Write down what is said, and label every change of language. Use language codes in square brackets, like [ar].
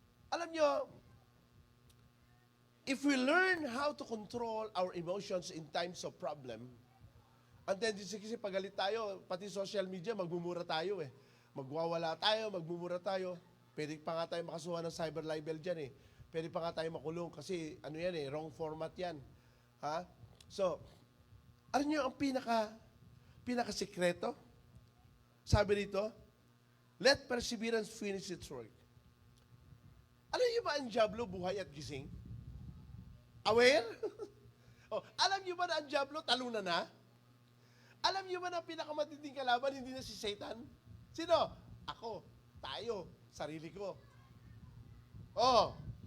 [tl] Alam nyo, [en] if we learn how to control our emotions in times of problem, and then [tl] kasi pagalit tayo, pati social media, magmumura tayo eh. Magwawala tayo, magmumura tayo. Pwede pa nga tayo makasuha ng cyber libel dyan eh. Pwede pa nga tayo makulong kasi ano yan eh, wrong format yan. So, alam nyo ang pinaka-sikreto? Sabi rito, [en] let perseverance finish its work. [tl] Alam nyo ba ang Diablo buhay at gising? Aware? Alam nyo ba na ang Diablo talunan na? Alam niyo ba na pinakamatinding kalaban, hindi na si Satan? Sino? Ako, tayo, sarili ko. Oh.